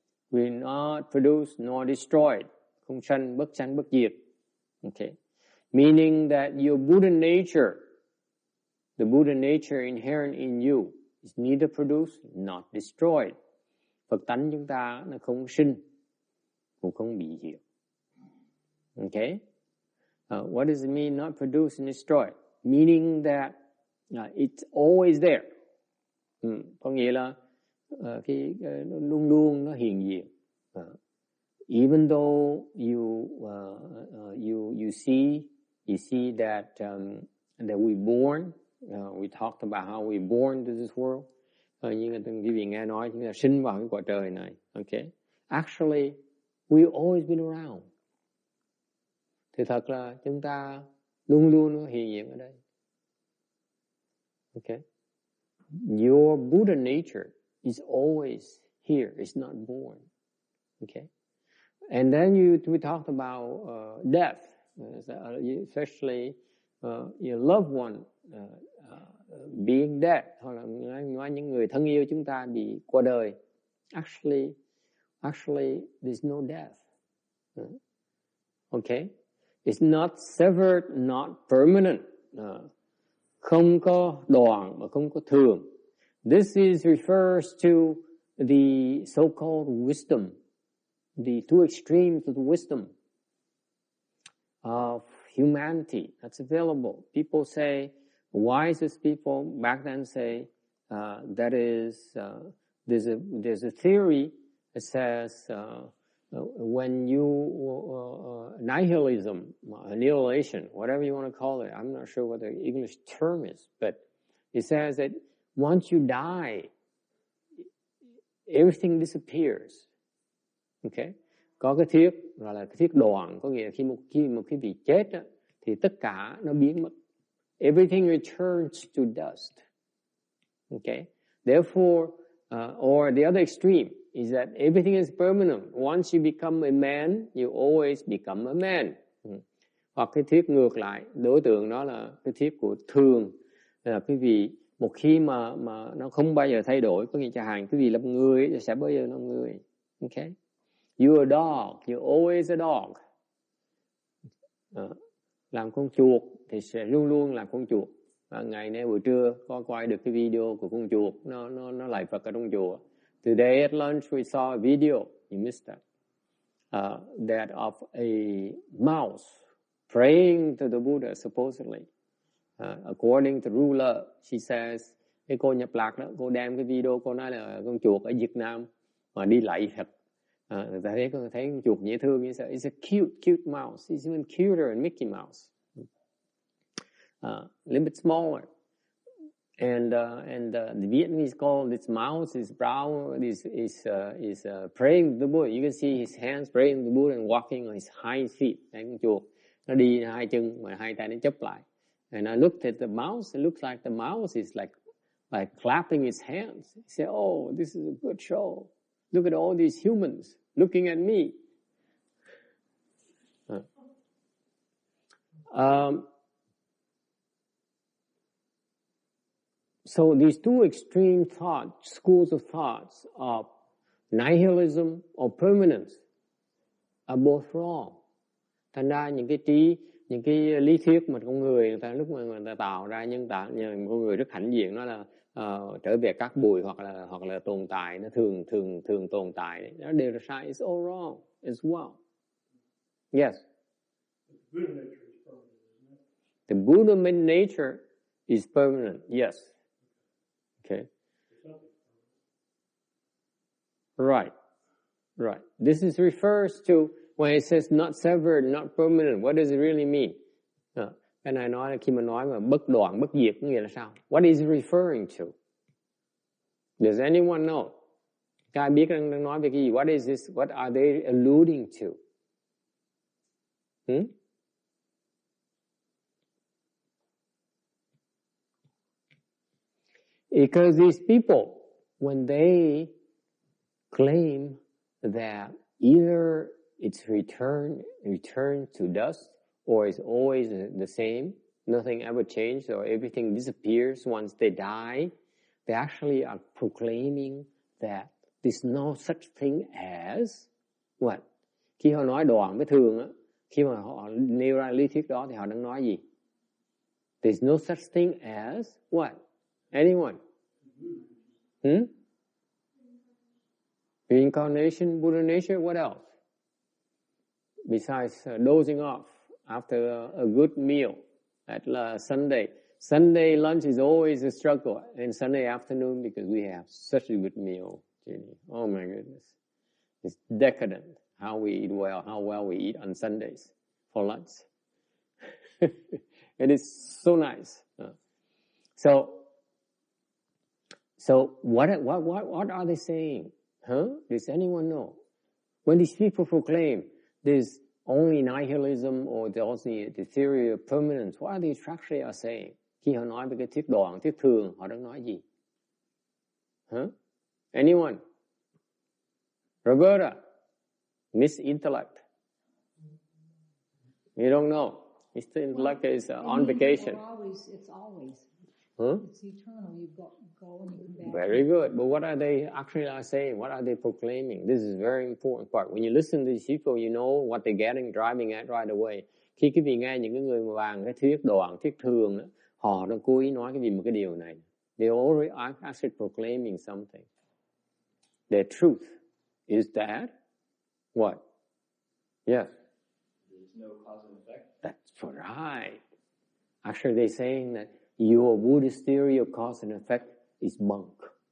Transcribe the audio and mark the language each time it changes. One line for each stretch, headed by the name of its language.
English: We're not produced nor destroyed.
Vietnamese: Không sanh bất diệt.
English: Okay? Meaning that your Buddha nature, the Buddha nature inherent in you, is neither produced nor destroyed.
Vietnamese: Phật tánh chúng ta nó không sinh, cũng không bị diệt.
English: Okay? What does it mean not produced and destroyed? Meaning that it's always there.
Vietnamese: Có nghĩa là nó luôn luôn nó hiện diện.
English: Even though you see that we born, we talked about how we born to this world.
Vietnamese: Như quý vị nghe nói chúng ta sinh vào cái quả trời này.
English: Okay? Actually, we've always been around.
Vietnamese: Thì thật là chúng ta luôn luôn hiện diện ở đây.
English: Okay? Your Buddha nature is always here. It's not born. Okay? And then we talked about death, especially your loved one being dead,
Vietnamese: hoặc là nói những người thân yêu chúng ta bị qua đời.
English: Actually, there's no death. Okay? It's not severed, not permanent.
Vietnamese: Không có đoạn mà không có thường.
English: This refers to the so-called wisdom, the two extremes of the wisdom of humanity that's available. People say, wisest people back then say, that is, there's a theory that says when you nihilism, annihilation, whatever you want to call it, I'm not sure what the English term is, but it says that once you die, everything disappears. Okay?
Vietnamese: Có cái thuyết gọi là cái thuyết đoạn, có nghĩa là khi một cái vị chết á, thì tất cả nó biến mất.
English: Everything returns to dust. Okay? Therefore, or the other extreme is that everything is permanent. Once you become a man, you always become a man.
Vietnamese: Hoặc cái thuyết ngược lại, đối tượng đó là cái thuyết của thường, là quý vị một khi mà nó không bao giờ thay đổi, có nghĩa chẳng hạn quý vị làm người thì sẽ bao giờ làm người.
English: Okay? You're a dog, you're always a dog.
Vietnamese: Làm con chuột thì sẽ luôn luôn làm con chuột. Ngày nay buổi trưa có quay được cái video của con chuột, nó lạy Phật ở trong chùa.
English: Today at lunch we saw a video, you missed that, that of a mouse praying to the Buddha supposedly. According to ruler, she says,
Vietnamese: cái cô nhập lạc đó, cô đem cái video, cô nói là con chuột ở Việt Nam mà đi lạy Phật. Người ta thấy con chuột dễ thương như vậy.
English: It's a cute mouse. It's even cuter than Mickey Mouse. A little bit smaller. And the Vietnamese call this mouse is brown, is praying to the Buddha. You can see his hands praying to the Buddha and walking on his hind feet.
Vietnamese: Đấy, con chuột nó đi hai chân mà hai tay nó chấp lại.
English: And I looked at the mouse. It looks like the mouse is like clapping its hands. He said, "Oh, this is a good show. Look at all these humans looking at me." So these two extreme schools of thoughts of nihilism or permanence are both wrong.
Vietnamese: Thành ra những cái lý thuyết mà con người ta lúc mà người ta tạo ra con người rất hãnh diện, nó là trở về các bụi hoặc là tồn tại, nó thường tồn tại, nó đều là sai.
English: It's all wrong as well. Yes. The Buddha nature is permanent. Yes. Okay. Right. This refers to when it says not severed, not permanent. What does it really mean?
Vietnamese: Cái này nói là khi mà nói mà bất đoạn, bất diệt có nghĩa là sao?
English: What is it referring to? Does anyone know?
Vietnamese: Các ai biết đang nói về cái gì?
English: What is this? What are they alluding to? Because these people, when they claim that either it's return to dust, or it's always the same, nothing ever changed, or everything disappears once they die, they actually are proclaiming that there's no such thing as what? Khi họ nói đoạn với thường á, khi mà họ nêu ra lý thuyết đó thì họ đang nói gì? There's no such thing as what? Anyone? Reincarnation, Buddha nature, what else? Besides dozing off after a good meal at Sunday. Sunday lunch is always a struggle, and Sunday afternoon because we have such a good meal. Oh my goodness. It's decadent how we eat well, how well we eat on Sundays for lunch. It is so nice. So what are they saying? Does anyone know? When these people proclaim there's only nihilism or there's the theory of permanence, what are they actually saying?
Vietnamese: Khi họ nói về cái thuyết đoạn, thuyết thường, họ đang nói gì?
English: Anyone? Roberta? Miss Intellect? You don't know. Mr. Intellect is on vacation. It's always. It's eternal. You go and you come back. Very good. But what are they actually saying? What are they proclaiming? This is a very important part. When you listen to these people, you know what they're getting, driving at right away.
Vietnamese: Khi quý vị nghe những cái người mà bàn cái thuyết đoạn, thuyết thường đó, họ đang cố ý nói cái gì một cái điều này.
English: They already are actually proclaiming something. Their truth is that what? Yes. There's no cause and effect. That's right. Actually, they're saying that your Buddhist theory of cause and effect is bunk.